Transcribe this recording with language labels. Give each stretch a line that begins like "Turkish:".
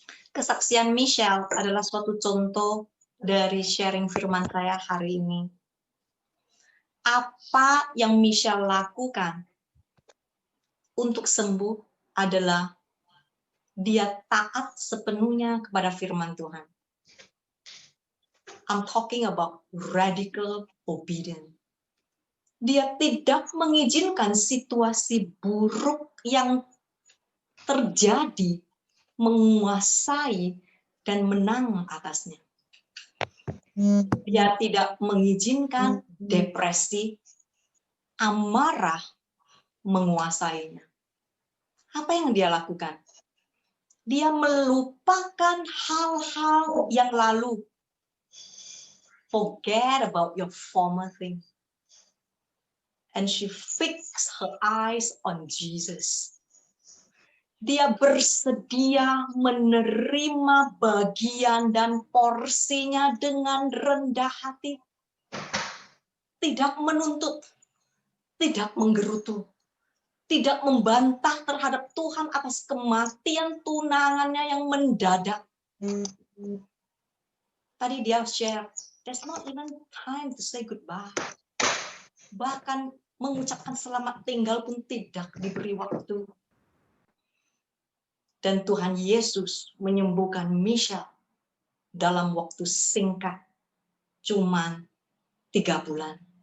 Indonesian: Kesaksian Michelle adalah suatu contoh dari sharing firman saya hari ini. Apa yang Michelle lakukan untuk sembuh adalah dia taat sepenuhnya kepada firman Tuhan.
English: I'm talking about radical obedience.
Indonesian: Dia tidak mengizinkan situasi buruk yang terjadi menguasai dan menang atasnya. Dia tidak mengizinkan depresi, amarah menguasainya. Apa yang dia lakukan? Dia melupakan hal-hal yang lalu.
English: Forget about your former thing. And she fixed her eyes on Jesus.
Indonesian: Dia bersedia menerima bagian dan porsinya dengan rendah hati. Tidak menuntut, tidak menggerutu, tidak membantah terhadap Tuhan atas kematian tunangannya yang mendadak. Tadi dia share,
English: there's not even time to say goodbye.
Indonesian: Bahkan mengucapkan selamat tinggal pun tidak diberi waktu. Dan Tuhan Yesus menyembuhkan Michelle dalam waktu singkat, cuman 3 bulan.